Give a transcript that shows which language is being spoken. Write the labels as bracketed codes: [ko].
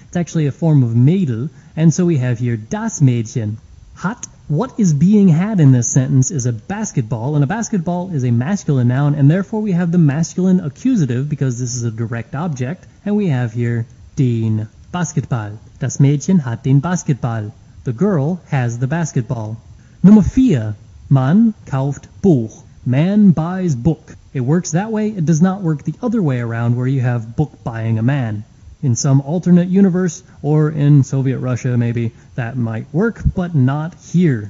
[en] It's actually a form of Mädel, and so we have here das Mädchen. Hat. What is being had in this sentence is a basketball, and a basketball is a masculine noun, and therefore we have the masculine accusative, because this is a direct object, and we have here den Basketball. [de] Das Mädchen hat den Basketball. [en] The girl has the basketball. Nummer 4. [de] Man kauft Buch. [en] Man buys book. It works that way. It does not work the other way around, where you have book buying a man. In some alternate universe, or in Soviet Russia maybe, that might work, but not here.